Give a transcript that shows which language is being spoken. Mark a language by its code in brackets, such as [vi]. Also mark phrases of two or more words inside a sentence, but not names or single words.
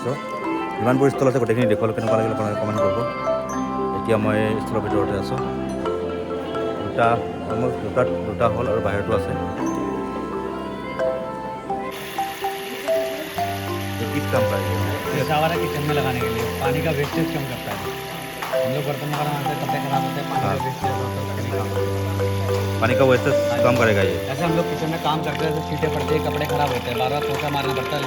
[as] যিমানবোৰ ষ্টল আছে গোটেইখিনি দেখুৱালোঁ, কেনেকুৱা লাগিল আপোনালোকে কমেণ্ট কৰিব। এতিয়া মই ষ্টলৰ ভিতৰতে আছোঁ। অলমষ্ট দুটা হ'ল আৰু বাহিৰতো আছে। [hi] किस काम का है ये? सावरा किचन में लगाने के लिए पानी का वेस्टेज कम करता है। हम लोग बर्तन वगैरह मारते हैं, कपड़े खराब होते हैं, पानी का वेस्टेज पानी का वेस्टेज कम करेगा ये। ऐसे हम लोग किचन में काम करते हैं तो छींटे पड़ते हैं, कपड़े खराब होते हैं, बार बार पोछा मारना पड़ता है।